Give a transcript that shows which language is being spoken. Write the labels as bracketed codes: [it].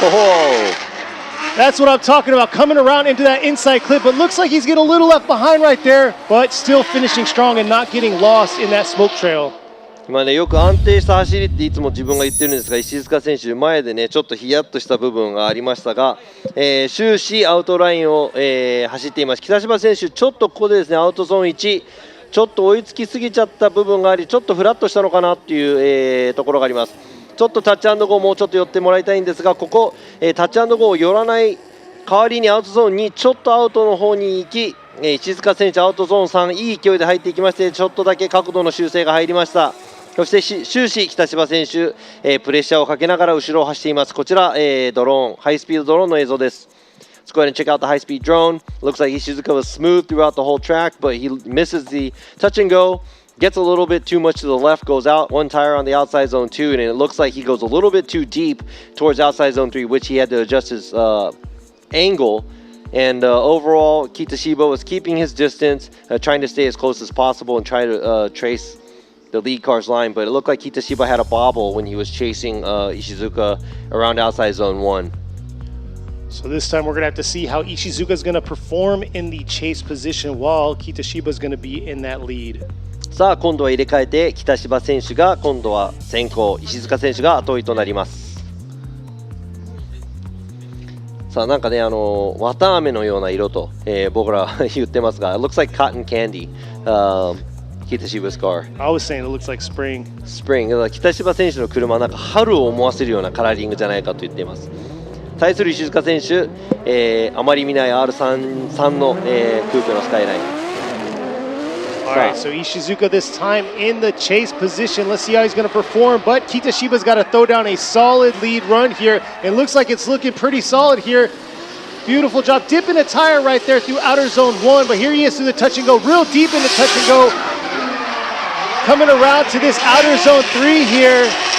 [en] Oh. That's what I'm talking about, coming around into that inside clip. But looks like he's getting a little left behind right there, but still finishing strong and not getting lost in that smoke trail. [ja] 今ねよく安定した走りっていつも自分が言ってるんですが、石塚選手前でねちょっとヒヤッとした部分がありましたが、終始アウトラインを、走っています。北芝選手ちょっとここでですねアウトゾーン1ちょっと追いつきすぎちゃった部分があり、ちょっとフラッとしたのかなっていう、ところがあります。ちょっとタッチアンドゴーもうちょっと寄ってもらいたいんですが、ここ、タッチアンドゴーを寄らない代わりにアウトゾーンにちょっとアウトの方に行き、石塚選手アウトゾーン3いい勢いで入っていきまして、ちょっとだけ角度の修正が入りました。そして終始北芝選手、プレッシャーをかけながら後ろを走っています。こちら、ドローンハイスピードドローンの映像です。 [en] Let's go ahead and check out the high-speed drone. Looks like Ishizuka was smooth throughout the whole track, but he misses the touch and go, gets a little bit too much to the left, goes out one tire on the outside zone 2, and it looks like he goes a little bit too deep towards outside zone 3, which he had to adjust his angle. And overall, Kitashiba was keeping his distance, trying to stay as close as possible and try to trace the lead car's line, but it looked like Kitashiba had a bobble when he was chasing Ishizuka around outside zone 1. So this time we're going to have to see how Ishizuka is going to perform in the chase position while Kitashiba is going to be in that lead. [ja] さあ今度は入れ替えて北芝選手が今度は先行、石塚選手が後追いとなります。さあなんかね綿あめのような色と、僕ら言ってますが [en] It looks like cotton candy、Kitashiba's car. I was saying it looks like spring. [ja] Spring だから北芝選手の車はなんか春を思わせるようなカラーリングじゃないかと言っています。対する石塚選手、あまり見ない R33 の、クーペのスカイライン。 [en] Alright, so Ishizuka this time in the chase position. Let's see how he's going to perform. But Kitashiba's got to throw down a solid lead run here. It looks like it's looking pretty solid here. Beautiful job. Dipping a tire right there through outer zone 1. But here he is through the touch and go. Real deep in the touch and go. Coming around to this outer zone 3 here.